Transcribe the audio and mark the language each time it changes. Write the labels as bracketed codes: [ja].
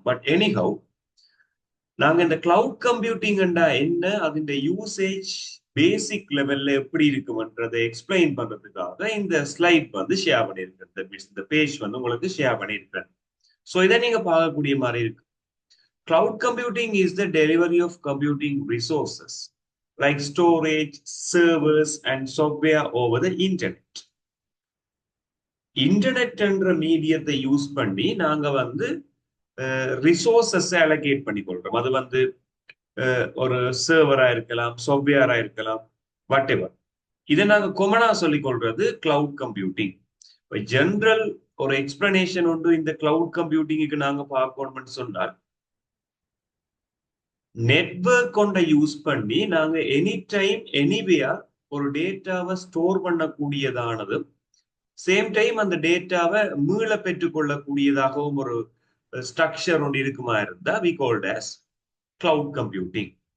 [ta] But anyhow, நாங்க இந்த cloud computing என்ன, அதோட யூசேஜ் பேசிக் லெவல்ல எப்படி இருக்கும்ன்றதை எக்ஸ்பிளைன் பண்றதுக்காக இந்த ஸ்லைட் வந்து ஷேர் பண்ணியிருக்கேன். இந்த பேஜ் வந்து உங்களுக்கு ஷேர் பண்ணியிருக்கேன். ஸோ இதை நீங்க பார்க்கக்கூடிய மாதிரி இருக்கு. [en] Cloud computing is the delivery of computing resources like storage, servers, and software over the internet. [ta] Internet என்ற மீடியத்தை யூஸ் பண்ணி நாங்க வந்து ரிசோர்சஸ் அலோகேட் பண்ணி கொள்றோம். அது வந்து ஒரு சர்வரா இருக்கலாம், சாஃப்ட்வேரா இருக்கலாம், வாட் எவர். இதை நாங்க கொமனா சொல்லிக் கொள்றது கிளவுட் கம்ப்யூட்டிங். ஜெனரல் ஒரு எக்ஸ்பிளனேஷன் உண்டு இந்த கிளவுட் கம்ப்யூட்டிங்க்கு நாங்க பார்க்கணும்னு சொன்னால், நெட்வொர்க் கொண்ட யூஸ் பண்ணி நாங்க எனி டைம் எனிவேர் ஒரு டேட்டாவை ஸ்டோர் பண்ணக்கூடியதானது, சேம் டைம் அந்த டேட்டாவை மீள பெற்றுக்கொள்ளக்கூடியதாகவும் ஒரு ஸ்ட்ரக்சர் ஒன்று இருக்குமா இருந்தா we called as cloud computing.